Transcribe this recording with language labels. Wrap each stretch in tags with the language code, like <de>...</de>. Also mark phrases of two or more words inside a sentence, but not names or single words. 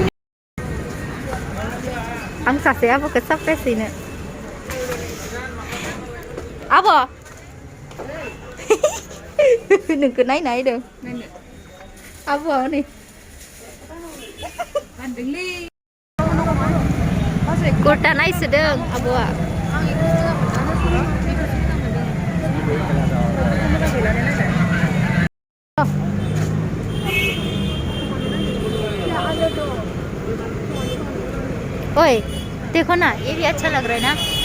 <brx>आं सासे आब'खौ सारप्राइज हैनो आब' नोंखौ नायना होदों आब'आ नै कुर्ता नायसोदों आब'आ</brx> <hi>ओए देखो ना ये भी अच्छा लग रहा है ना</hi>